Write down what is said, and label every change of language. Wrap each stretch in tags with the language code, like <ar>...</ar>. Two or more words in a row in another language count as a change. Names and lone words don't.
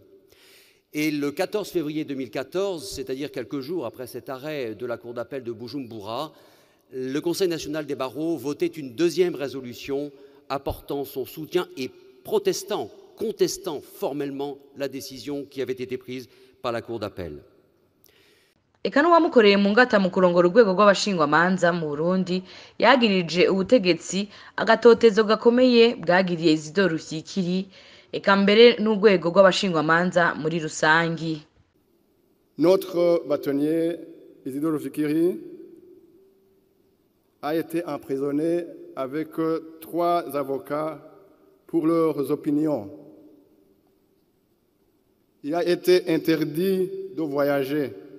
<fr>Et le 14 février 2014, c'est-à-dire quelques jours après cet arrêt de la Cour d'appel de Bujumbura, le Conseil national des barreaux votait une deuxième résolution apportant son soutien et contestant formellement la décision qui avait été prise par la Cour d'appel.</fr> <rn>Eka n'uwamukoreye mu ngata mu kurongora urwego rw'abashingwamanza mu Burundi yagirije ubutegetsi agatotezo gakomeye bwagiriye Isidore Rufyikiri, eka mbere n'urwego rw'abashingwamanza muri rusangi.</rn> <fr>Notre bâtonnier Isidore Rufyikiri a été emprisonné avec 3 avocats pour leurs opinions. Il a été interdit de voyager.</fr>